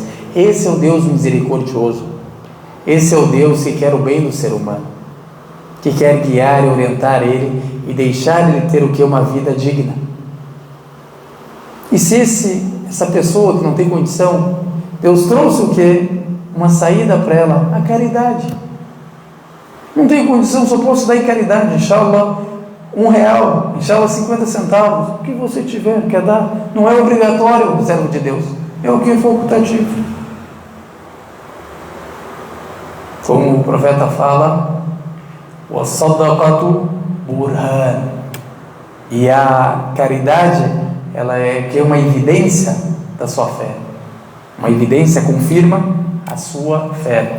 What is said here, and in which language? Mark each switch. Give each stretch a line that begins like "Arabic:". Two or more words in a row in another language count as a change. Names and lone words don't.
Portuguese: Esse é o Deus misericordioso. Esse é o Deus que quer o bem do ser humano, que quer guiar e orientar ele e deixar ele ter uma vida digna. E se essa pessoa que não tem condição, Deus trouxe uma saída para ela, a caridade. Não tenho condição, só posso dar em caridade, inshallah, R$1, inshallah 50 centavos, o que você tiver, quer dar, não é obrigatório, servo de Deus, é o que é facultativo. Como o profeta fala, o
Arabic: صدقة برهان,
Portuguese: e a caridade, ela é uma evidência da sua fé, uma evidência confirma a sua fé.